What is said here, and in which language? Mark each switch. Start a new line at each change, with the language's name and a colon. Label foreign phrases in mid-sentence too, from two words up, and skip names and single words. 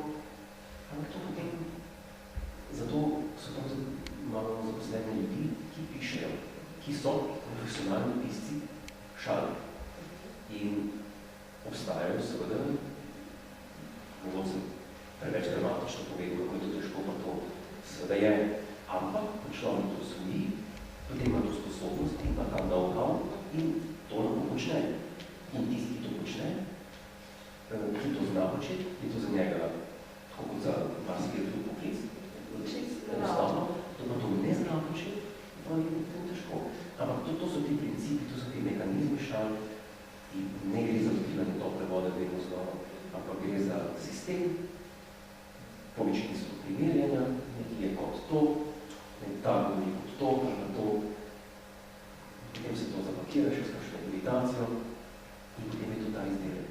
Slovenian: Ampak to potem, zato so tam malo zaposlene ljudi, ki pišejo, ki so profesionalni pisci šale. In obstajajo seveda, mogoče sem preveč dramatično povedal, kako je to težko, pa to seveda je, ampak ko človek to osvoji, potem ima to sposobnost in pa ta know-how in to lahko počne. In tisti, ki to počne, ki to zna početi, je to za njega, tako kot za vas, ki je drug poklic, enostavno, to pa to ne zna početi, pa je potem težko. Ampak to so ti principi, to so ti mešal in ne gre za odkrivanje tople vode, vedno znova, ampak gre za sistem, po večini so primerjanja, nekaj je kot to, ta govori kot to, potem se to zapakira še s kakšno meditacijo in potem je to ta izdelek.